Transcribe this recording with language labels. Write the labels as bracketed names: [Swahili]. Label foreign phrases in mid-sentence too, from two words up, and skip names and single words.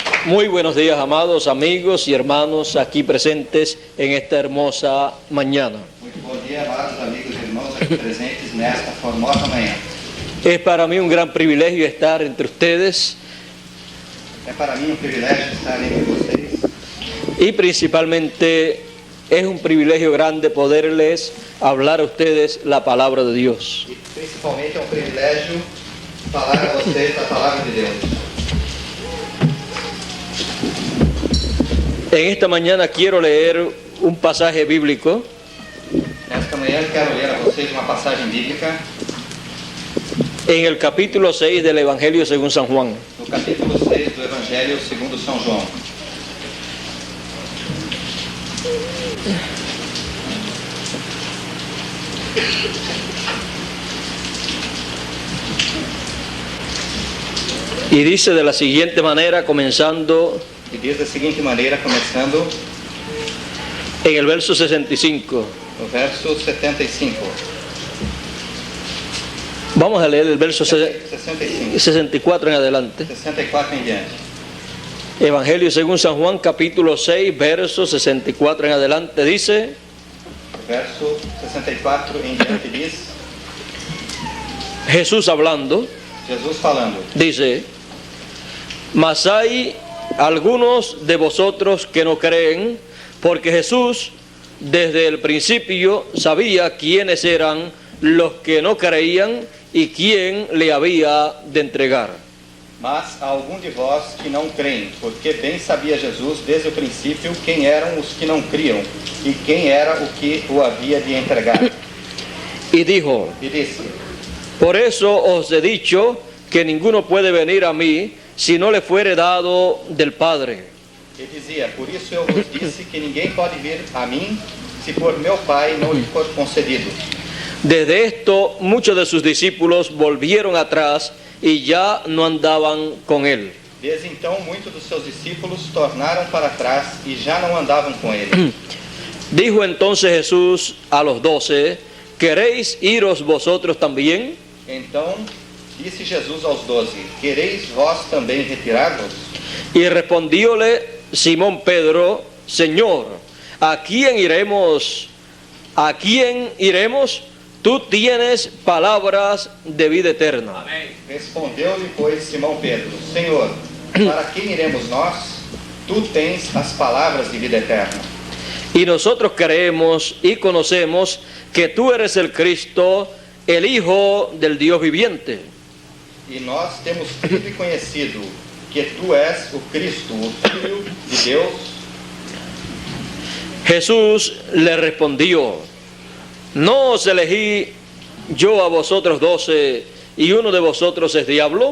[Spanish] Muy buenos días, amados amigos y hermanos aquí presentes en esta hermosa mañana. [Portuguese] Muito bom dia, amados amigos e irmãos aqui presentes nesta formosa manhã. [Spanish] Es para mí un gran privilegio estar entre ustedes [Portuguese] É para mim um privilégio estar entre vocês [Spanish] y principalmente es un privilegio grande poderles hablar a ustedes la palabra de Dios. [Portuguese] e principalmente é um privilégio falar a vocês da palavra de Deus. [Spanish] En esta mañana quiero leer un pasaje bíblico [Portuguese] Nesta manhã quero ler a vocês uma passagem bíblica [Spanish] en el capítulo 6 del Evangelio según San Juan. [Portuguese] no capítulo 6 do Evangelho segundo São João. [Spanish] Y dice de la siguiente manera, comenzando [Portuguese] E diz da seguinte maneira, começando [Spanish] en el verso 65. [Portuguese] no verso 75. [Spanish] Vamos a leer el verso 65. 64 en adelante. [Portuguese] 64 em diante. [Spanish] Evangelio según San Juan, capítulo 6, verso 64 en adelante. Dice, [Portuguese] Verso 64 em diante diz, [Spanish] Jesús hablando, [Portuguese] Jesus falando: [Spanish] dice, mas hay algunos de vosotros que no creen, porque Jesús desde el principio sabía quiénes eran los que no creían y quién le había de entregar. [Portuguese] Mas há algum de vós que não creem, porque bem sabia Jesus desde o princípio quem eram os que não criam e quem era o que o havia de entregar. [Spanish] Y dijo, [Portuguese] E disse: [Spanish] por eso os he dicho que ninguno puede venir a mí si no le fuere dado del Padre. [Portuguese] E dizia: por isso eu vos disse que ninguém pode vir a mim se por meu Pai não lhe for concedido. [Spanish] Desde esto muchos de sus discípulos volvieron atrás y ya no andaban con él. [Portuguese] Desde então muitos dos seus discípulos tornaram para trás e já não andavam com ele. [Spanish] Dijo entonces Jesús a los 12, ¿queréis iros vosotros también? [Portuguese] Então disse Jesus aos 12: quereis vós também retirar-vos? [Spanish] Y respondióle Simón Pedro, Señor, ¿a quién iremos? ¿A quién iremos? Tú tienes palabras de vida eterna. [Portuguese] Respondeu-lhe, pois, Simão Pedro: Senhor, para quem iremos nós? Tu tens as palavras de vida eterna. [Spanish] Y nosotros creemos y conocemos que tú eres el Cristo, el Hijo del Dios viviente. [Portuguese] E nós temos crido e conhecido que tu és o Cristo, o Filho de Deus. [Spanish] Jesús le respondió, ¿no os elegí yo a vosotros 12 y uno de vosotros es diablo?